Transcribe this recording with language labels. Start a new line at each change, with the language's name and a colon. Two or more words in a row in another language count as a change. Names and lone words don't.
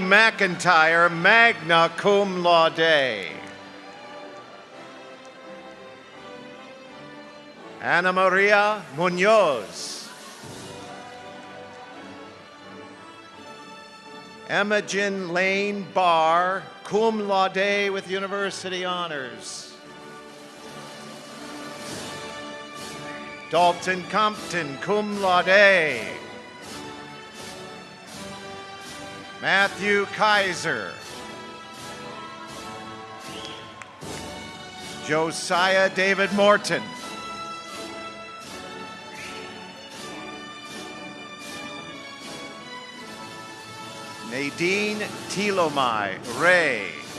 English: McIntyre,
Latin: magna cum laude.
English: Ana Maria Munoz. Imogen Lane Barr,
Latin: cum laude
English: with university honors. Dalton Compton,
Latin: cum laude.
English: Matthew Kaiser. Josiah David Morton. Nadine Tilomai Ray.